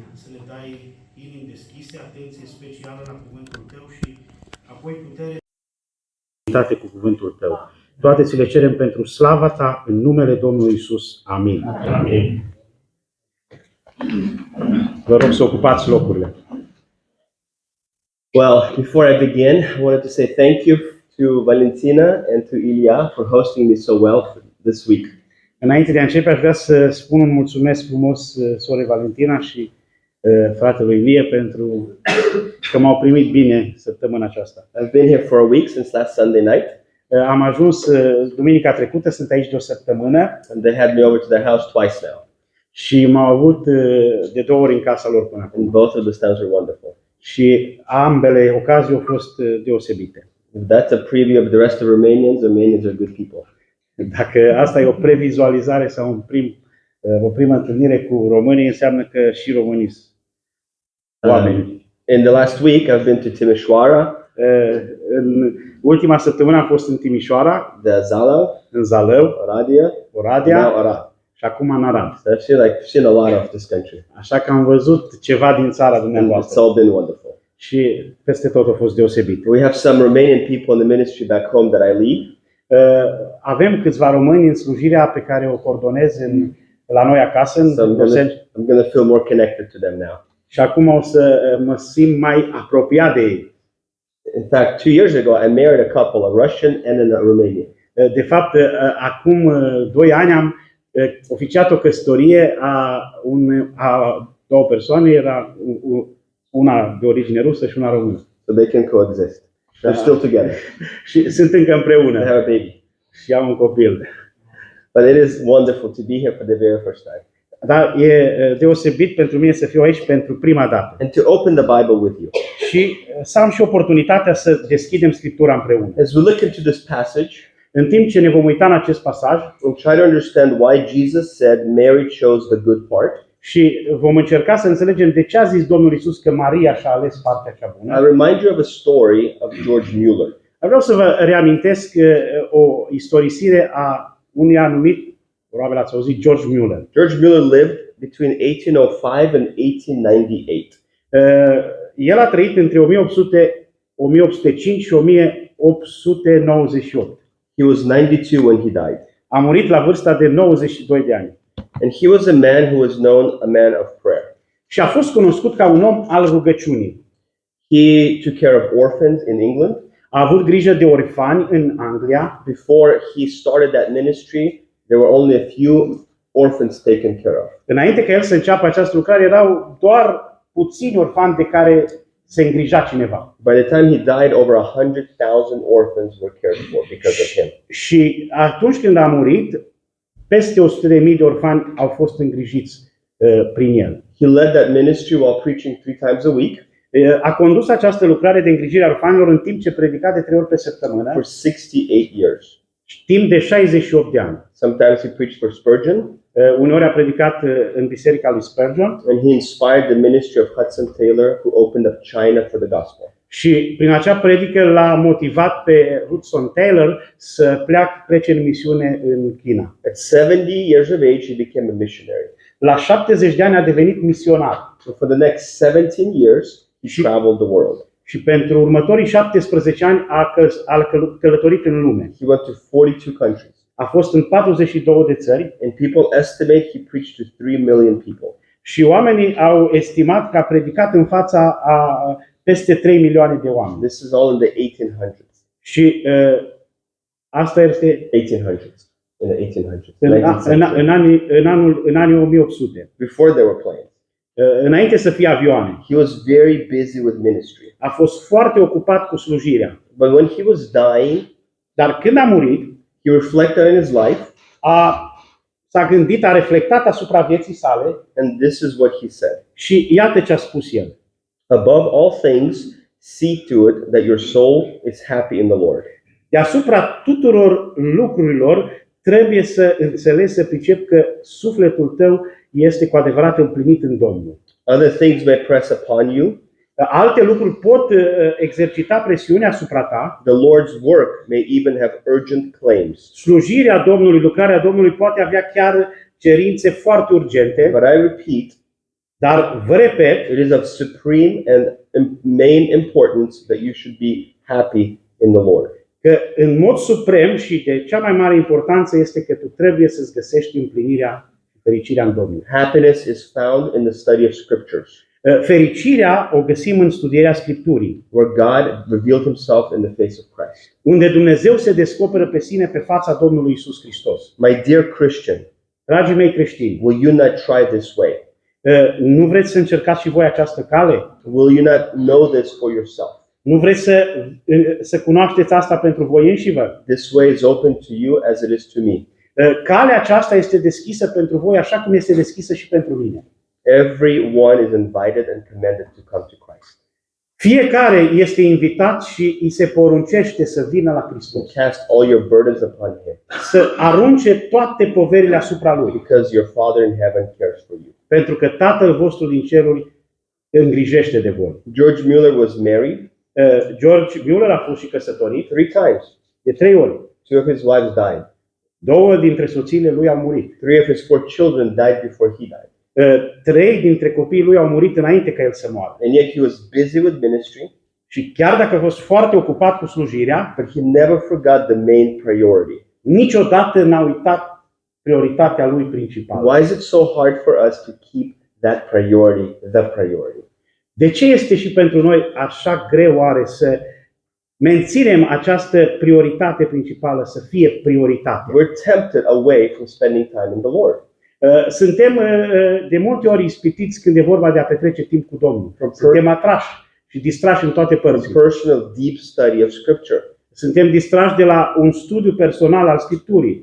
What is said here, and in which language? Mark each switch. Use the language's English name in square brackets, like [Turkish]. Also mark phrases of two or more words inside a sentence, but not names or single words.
[Romanian] Să ne dai inimi deschise, atenție specială la cuvântul Tău și apoi putere cu cuvântul Tău. Toate ți le cerem pentru slava Ta, în numele Domnului Iisus. Amin. Amin. Vă rog să ocupați locurile. [English] Well, before I begin, I wanted to say thank you to Valentina and to Ilya for hosting me so well this week. [Romanian] Înainte de a începe, aș vrea să spun un mulțumesc frumos sorei Valentina și fratelui Ilie pentru că m-au primit bine săptămâna aceasta. [English] I've been here for a week since last Sunday night. [Romanian] Am ajuns duminica trecută, sunt aici de o săptămână. [English] And they had me over to their house twice now. [Romanian] Și m-au avut de 2 ori în casa lor până acum. [English] And both of the times were wonderful. [Romanian] Și ambele ocazii au fost deosebite. [English] If that's a preview of the rest of Romanians, Romanians are good people. [Romanian] Dacă asta e o previzualizare sau o primă întâlnire cu românii, înseamnă că și românii sunt oameni. [English] In the last week, I've been to Timișoara. [Romanian] În ultima săptămână am fost în Timișoara, în Zalău, Oradea [English] now Arad. [Romanian] și acum în Arad. [English] So I've seen a lot of this country. [Romanian] Așa că am văzut ceva din țara [English] And it's [Romanian] dumneavoastră. [English] all been wonderful. [Romanian] Și peste tot a fost deosebit. [English] We have some Romanian people in the ministry back home that I lead. [Romanian] Avem câțiva români în slujirea pe care o coordonez la noi acasă, în Los Angeles. [English] I'm going to feel more connected to them now. [Romanian] Și acum o să mă simt mai apropiat de ei. [English] In fact, 2 years ago, I married a couple, a Russian and a Romanian. [Romanian] De fapt, acum 2 ani am oficiat o căsătorie a 2 persoane, era una de origine rusă și una română. [English] So they can coexist. They're still together. [Romanian] Și sunt încă împreună. [English] They have a baby. [Romanian] Și au un copil. [English] But it is wonderful to be here for the very first time. [Romanian] Dar e deosebit pentru mine să fiu aici pentru prima dată. [English] And to open the Bible with you. [Romanian] Și să am și oportunitatea să deschidem Scriptura împreună. [English] As we look into this passage, [Romanian] în timp ce ne vom uita în acest pasaj, [English] we'll try to understand why Jesus said Mary chose the good part. [Romanian] Și vom încerca să înțelegem de ce a zis Domnul Iisus că Maria și-a ales partea cea bună. [English] I'll remind you of a story of George Mueller. [Romanian] Vreau să vă reamintesc o istorisire a unui anumit, probabil ați auzit, George Mueller. [English] George Mueller lived between 1805 and 1898. [Romanian] El a trăit între 1805 și 1898. [English] He was 92 when he died. [Romanian] A murit la vârsta de 92 de ani. [English] And he was a man who was known a man of prayer. [Romanian] Și a fost cunoscut ca un om al rugăciunii. [English] He took care of orphans in England. [Romanian] A avut grijă de orfani în Anglia. [English] Before he started that ministry, there were only a few orphans taken care of. [Romanian] Înainte ca el să înceapă această lucrare, erau doar puțini orfani de care se îngrija cineva. [English] By the time he died, over 100,000 orphans were cared for because of him. [Romanian] Și atunci când a murit, peste 100.000 de orfani au fost îngrijiți prin el. [English] He led that ministry while preaching 3 times a week. [Romanian] A condus această lucrare de îngrijire a orfanilor în timp ce predica de 3 ori pe săptămână. [English] For 68 years. [Romanian] Timp de 68 de ani. [English] Sometimes he preached for Spurgeon. [Romanian] Uneori a predicat în biserica lui Spurgeon [English] and he inspired the ministry of Hudson Taylor, who opened up China for the gospel. [Romanian] și prin acea predică l-a motivat pe Hudson Taylor să plece în misiune în China. [English] At 70 years of age, he became a missionary. [Romanian] La 70 de ani a devenit misionar [English] So for the next 17 years, he traveled the world. [Romanian] și pentru următorii 17 ani a călătorit în lume. [English] He went to 42 countries. [Romanian] A fost în 42 de țări [English] And people estimate he preached to 3 million people. [Romanian] și oamenii au estimat că a predicat în fața a peste 3 milioane de oameni. [English] This is all in the 1800s. [Romanian] Și asta este [English] 1800s. In the 1800s. 19th century. [Romanian] în anii 1800. [English] Before there were planes. [Romanian] Înainte să fie avioane. [English] He was very busy with ministry. [Romanian] A fost foarte ocupat cu slujirea. [English] But when he was dying, [Romanian] Dar când a murit, [English] he reflected on his life, [Romanian] s-a gândit, a reflectat asupra vieții sale [English] and this is what he said. [Romanian] și iată ce a spus el. [English] Above all things, see to it that your soul is happy in the Lord. [Romanian] Deasupra tuturor lucrurilor trebuie să înțelegi, să pricep că sufletul tău este cu adevărat împlinit în Domnul. [English] Other things may press upon you. [Romanian] Alte lucruri pot exercita presiune asupra ta. [English] The Lord's work may even have urgent claims. [Romanian] Slujirea Domnului, lucrarea Domnului poate avea chiar cerințe foarte urgente. [English] But I repeat, [Romanian] Dar vă repet, [English] it is of supreme and main importance that you should be happy in the Lord. [Romanian] că în mod suprem și de cea mai mare importanță este că tu trebuie să-ți găsești împlinirea și fericirea în Domnul. [English] Happiness is found in the study of scriptures, [Romanian] Fericirea o găsim în studierea Scripturii, [English] where God revealed himself in the face of Christ. [Romanian] unde Dumnezeu se descoperă pe sine pe fața Domnului Isus Hristos. [English] My dear Christian, [Romanian] Dragii mei creștini, [English] will you not try this way? [Romanian] nu vreți să încercați și voi această cale? [English] Will you not know this for yourself? [Romanian] Nu vreți să cunoașteți asta pentru voi înșivă? [English] This way is open to you as it is to me. [Romanian] Calea aceasta este deschisă pentru voi așa cum este deschisă și pentru mine. [English] Everyone is invited and commanded to come to Christ. [Romanian] Fiecare este invitat și îi se poruncește să vină la [English] To [Romanian] Hristos. [English] cast all your burdens upon him, [Romanian] Să arunce toate poverile asupra Lui. [English] because your Father in heaven cares for you. [Romanian] Pentru că Tatăl vostru din ceruri îngrijește de voi. [English] George Mueller was married [Romanian] George Mueller a fost și căsătorit [English] 3 times. [Romanian] de 3 ori. [English] 2 of his wives died. [Romanian] 2 dintre soțiile lui au murit. [English] 3 of his 4 children died before he died. [Romanian] 3 dintre copiii lui au murit înainte ca el să moară. [English] And yet he was busy with ministry, [Romanian] Și chiar dacă a fost foarte ocupat cu slujirea, [English] but he never forgot the main priority. [Romanian] niciodată n-a uitat prioritatea lui principală. [English] Why is it so hard for us to keep that priority the priority? [Romanian] De ce este și pentru noi așa greu oare să menținem această prioritate principală să fie prioritate? [English] We're tempted away from spending time in the Lord. [Romanian] Suntem de multe ori ispitiți când e vorba de a petrece timp cu Domnul. Suntem atrași și distrași în toate [English] From [Romanian] părțile. [English] personal deep study of scripture. [Romanian] Suntem distrași de la un studiu personal al Scripturii.